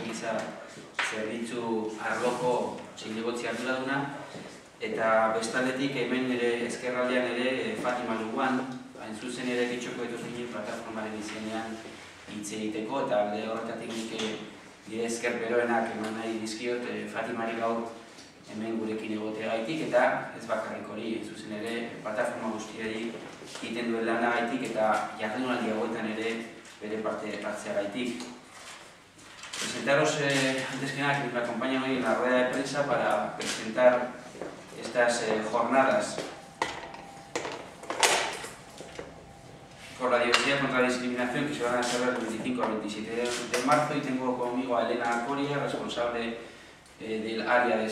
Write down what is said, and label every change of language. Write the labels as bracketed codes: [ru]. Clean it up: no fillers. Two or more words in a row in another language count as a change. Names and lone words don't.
[eu] giza zerbitzu arloko zinegotzi arduraduna, eta bestaldetik hemen ere ezkerraldean ere Fatima Luguan, hain zuzen ere bitxoko dituzinen plataformaren izenean hitz egiteko, eta alde horretatik nik nire ezker beroenak eman nahi dizkiot Fatimari gaur hemen gurekin egoteagaitik, eta ez bakarrik hori, zuzen ere plataforma guztiari egiten duen lanagaitik eta jardunaldi hauetan ere bere parte hartzeagaitik. [es] Presentaros antes que nada que me acompañan hoy en la rueda de prensa para presentar estas jornadas por la diversidad contra la discriminación que se van a celebrar del 25 al 27 de marzo, y tengo conmigo a Elena Coria, responsable del área de